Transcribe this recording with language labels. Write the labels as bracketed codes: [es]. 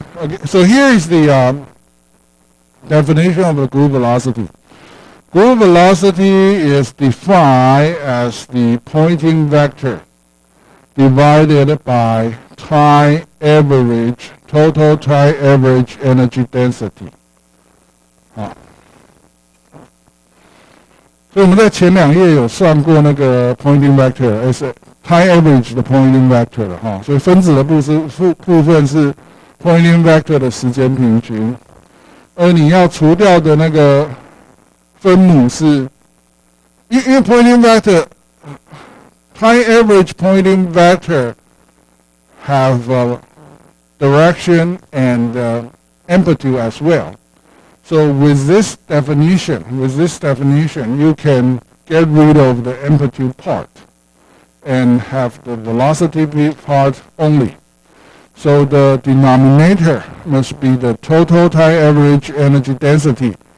[en] Okay, so here is the definition of the group velocity. Group velocity is defined as the Poynting vector divided by time average, total time average energy density. [zh] 所以我们在前2页有算过那个 [en] Poynting vector time average 的 Poynting vector 了哈，所以分子的部分是 Poynting vector 的时间平均，而你要除掉的那个分母是，因为 Poynting vector time average Poynting vector have direction and amplitude as well. So with this definition, you can get rid of the amplitude part and have the velocity part only. So the denominator must be the total time average energy density.